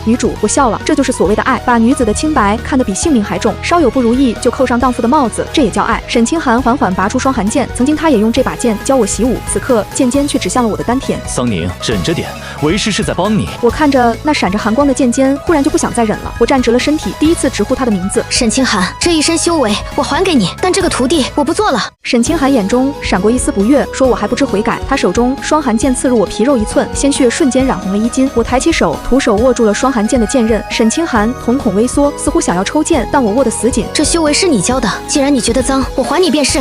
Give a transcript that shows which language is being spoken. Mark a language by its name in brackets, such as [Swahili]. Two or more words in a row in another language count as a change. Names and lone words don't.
[Chinese] 女主，我笑了，這就是所謂的愛，把女子的清白看得比性命還重，稍有不如意就扣上蕩婦的帽子，這也叫愛。沈清寒緩緩拔出雙寒劍，曾經他也用這把劍教我習武，此刻劍尖卻指向了我的丹田。桑寧，忍着點，為師是在幫你。我看着那閃着寒光的劍尖，忽然就不想再忍了。我站直了身體，第一次直呼他的名字。沈清寒，這一身修為我還給你，但這個徒弟我不做了。沈清寒眼中閃過一絲不悅，說我還不知悔改。他手中雙寒劍刺入我皮肉一寸，鮮血瞬間染紅了衣襟。我抬起手，徒手握住了雙寒劍的劍刃。沈清寒瞳孔微縮，似乎想要抽劍，但我握得死緊。這修為是你教的，既然你覺得髒，我還你便是。